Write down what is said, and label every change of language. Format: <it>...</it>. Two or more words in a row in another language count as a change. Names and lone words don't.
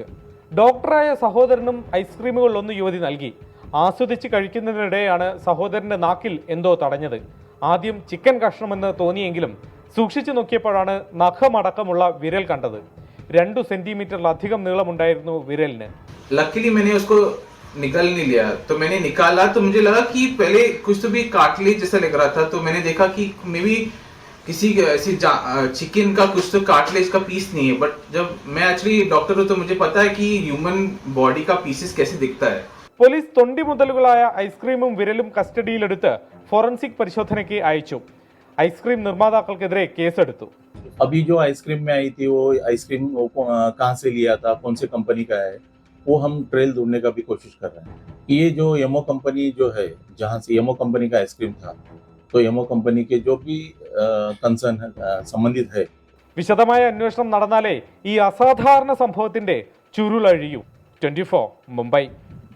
<ml>ഡോക്ടറായ സഹോദരനും ഐസ്ക്രീമുകളിലൊന്ന് യുവതി നൽകി. ആസ്വദിച്ച് കഴിക്കുന്നതിനിടെയാണ് സഹോദരന്റെ നാക്കിൽ എന്തോ തടഞ്ഞത്. ആദ്യം ചിക്കൻ കഷ്ണമെന്ന് തോന്നിയെങ്കിലും സൂക്ഷിച്ചു നോക്കിയപ്പോഴാണ് നഖമടക്കമുള്ള വിരൽ കണ്ടത്. 2 സെന്റിമീറ്ററിലധികം നീളമുണ്ടായിരുന്നു വിരലിന്.</ml> <hi>निकल नहीं लिया तो मैंने निकाला तो मुझे लगा कि पहले कुछ तो भी कार्टिलेज जैसा लग रहा था, तो मैंने देखा कि</hi> <en>maybe</en> <hi>किसी ऐसी चिकन का कुछ तो कार्टिलेज का पीस नहीं है. बट जब मैं</hi> <en>actually doctor</en> <hi>हूँ तो मुझे पता है कि</hi> <en>human body</en> <hi>का पीसेस कैसे दिखता है.</hi> <ml>പോലീസ് തൊണ്ടി മുതലുകളായ ഐസ്ക്രീമും വിരലും കസ്റ്റഡിയിലെടുത്ത് ഫോറൻസിക് പരിശോധനയ്ക്ക് അയച്ചു. ഐസ്ക്രീം നിർമ്മാതാക്കൾക്കെതിരെ കേസെടുത്തു.</ml> <hi>अभी जो आइसक्रीम में आई थी वो आइसक्रीम कहाँ से लिया था, कौन सी कंपनी का है, वो हम ट्रेल ढूंढने का भी कोशिश कर रहे हैं. ये जो एमओ कंपनी जो है, जहाँ से एमओ कंपनी का आइसक्रीम था, तो एमओ कंपनी के जो भी कंसर्न संबंधित है.</hi> <ml>വിശദമായ അന്വേഷണം നടന്നാലേ ഈ അസാധാരണ സംഭവത്തിന്റെ ചുരുളഴിയൂ. 24 മുംബൈ.</ml>